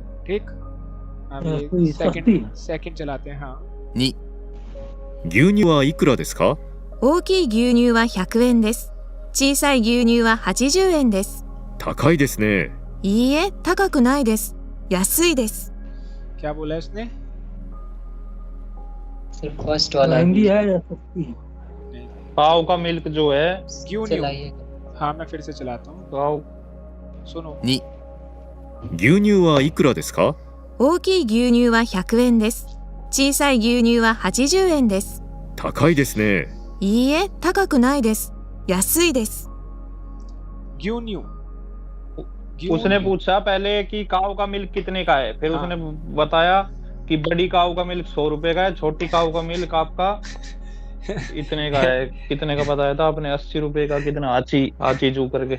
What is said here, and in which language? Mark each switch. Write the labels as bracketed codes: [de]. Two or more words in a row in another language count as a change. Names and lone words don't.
[hi] ठीक, अब कोई ये सस्ती। सेकंड चलाते हैं। हाँ [ja] 2、牛乳はいくらですか？大きい牛乳は100円です。小さい牛乳は80円です。高いですね。いいえ、高くないです。安いです。 [hi] क्या बोला है उसने? सिर्फ फर्स्ट वाला महंगी है या सस्ती है? काऊ का मिल्क जो है, ग्यून्यू। हाँ मैं फिर से चलाता हूँ, काऊ सुनो। [ja] 2、牛乳はいくらですか？大きい牛乳は100円です。小さい牛乳は80円です。高いですね。いいえ、高くないです。安いです。 [hi] ग्यून्यू। उसने पूछा पहले कि काऊ का मिल्क कितने का है, फिर उसने बताया कि बड़ी काऊ का मिल्क 100 रुपए का है, छोटी काऊ का मिल्क आपका इतने का है। कितने का बताया था आपने? 80 रुपए का। कितना? आची जू करके।